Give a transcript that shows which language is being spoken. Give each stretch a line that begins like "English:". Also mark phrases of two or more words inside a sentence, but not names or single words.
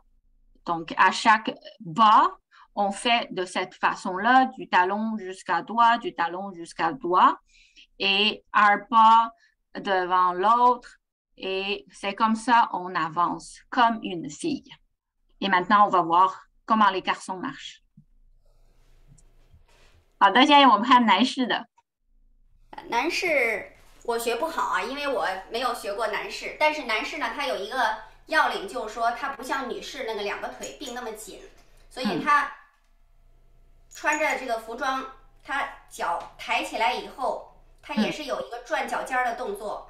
French: Donc, à chaque bas, on fait de cette façon-là, du talon jusqu'à doigt, du talon jusqu'à doigt, et un pas devant l'autre, et c'est comme ça on avance, comme une fille. Et maintenant, on va voir comment les garçons marchent.
Chinese: 好的，现在我们看男士的。男士我学不好啊，因为我没有学过男士。但是男士呢，他有一个要领，就是说他不像女士那个两个腿并那么紧，所以他穿着这个服装，他脚抬起来以后，他也是有一个转脚尖的动作。